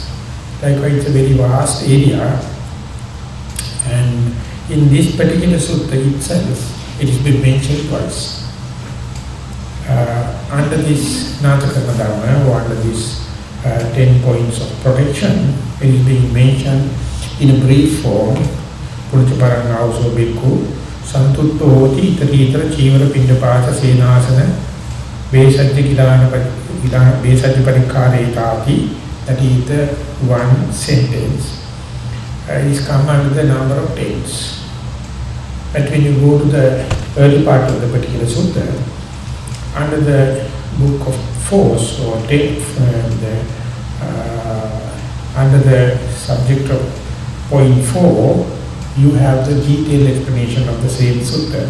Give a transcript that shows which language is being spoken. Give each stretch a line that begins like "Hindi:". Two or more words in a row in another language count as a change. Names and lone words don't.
English: Likewise, it's a very vast area, and in this particular sutta itself, it has been mentioned twice. Under this Natakarana Dhamma, or under this 10 points of protection, it is being mentioned in a brief form.
Pali: Punacca parang auso bhikkhu santutto hoti italitara jivara pindapata senasana besajja parikkareti.
English: That is the one sentence. It is come under the number of tens. But when you go to the early part of the particular sutta, under the book of force or under the subject of point 4, you have the detailed explanation of the same sutta.